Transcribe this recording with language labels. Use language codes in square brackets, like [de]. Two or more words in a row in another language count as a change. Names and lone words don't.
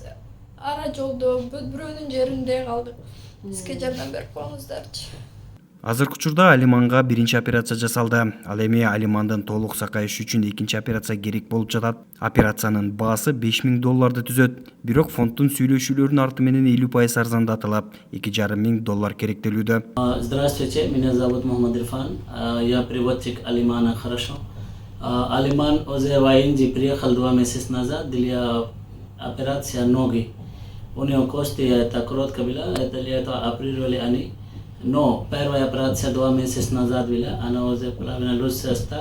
[ky] Ара жолдо бирөөнүн жеринде калдык. Бизге жардам берип коюңуздарчы. Азыркы учурда Алиманга биринчи операция жасалды. Ал эми Алимандын толук сакайышы үчүн экинчи операция керек болуп жатат. Операциянын баасы $5000 түзөт. Бирок фонддун сүйлөшүүлөрүнүн арты менен 50% арзандатылып, $2,500 керектелүүдө. [ru] Здравствуйте, меня зовут Мухаммад Ирфан. Я переводчик Алимана хорошо. Алиман уже в Индии приехал 2 месяца назад для операции ноги. У него кости это коротко была, это лето оперировали они. Но первая операция 2 месяца назад была, она уже половина лучше стала.